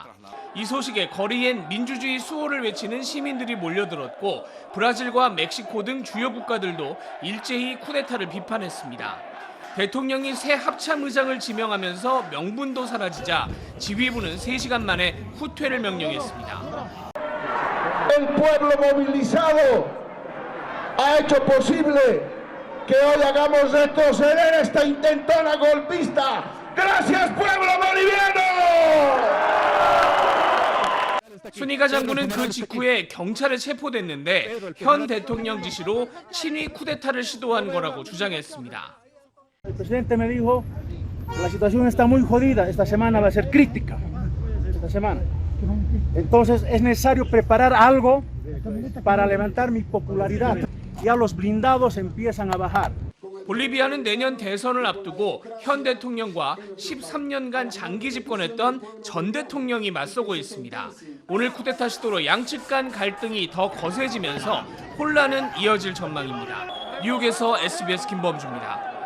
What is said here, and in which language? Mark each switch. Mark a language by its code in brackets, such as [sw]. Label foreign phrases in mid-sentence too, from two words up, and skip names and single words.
[ko] 이 소식에 거리엔 민주주의 수호를 외치는 시민들이 몰려들었고 브라질과 멕시코 등 주요 국가들도 일제히 쿠데타를 비판했습니다. 대통령이 새 합참의장을 지명하면서 명분도 사라지자 지휘부는 3시간 만에 후퇴를 명령했습니다. [es] El pueblo movilizado ha hecho posible que hoy hagamos retroceder esta intentona golpista. Gracias, pueblo boliviano! [ko] 수니가 장군은 그 직후에 경찰에 체포됐는데 현 대통령 지시로 친위 쿠데타를 시도한 거라고 주장했습니다. [es] El presidente me dijo que la situación está muy jodida. Esta semana va a ser crítica. Esta semana. Entonces es necesario preparar algo para levantar mi popularidad. Ya los blindados empiezan a bajar. [ko] 볼리비아는 내년 대선을 앞두고 현 대통령과 13년간 장기 집권했던 전 대통령이 맞서고 있습니다. 오늘 쿠데타 시도로 양측 간 갈등이 더 거세지면서 혼란은 이어질 전망입니다. 뉴욕에서 SBS 김범주입니다.